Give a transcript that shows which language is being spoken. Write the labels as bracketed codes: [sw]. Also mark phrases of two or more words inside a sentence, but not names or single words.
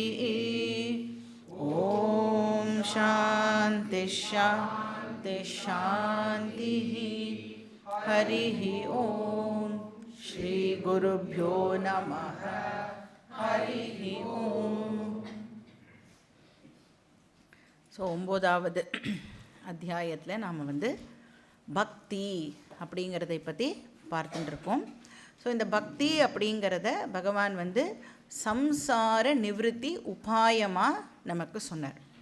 [sa] ॐ शान्ति शान्ति शान्तिः। हरिः ॐ श्री गुरुभ्यो नमः। हरिः ॐ। [ta] ஸோ 9வது அத்தியாயத்தில் நாம் பக்தி அப்படிங்கிறதை பற்றி பார்த்துட்டுருக்கோம். ஸோ இந்த பக்தி அப்படிங்கிறத பகவான் சம்சார நிவிருத்தி உபாயமாக நமக்கு சொன்னார்.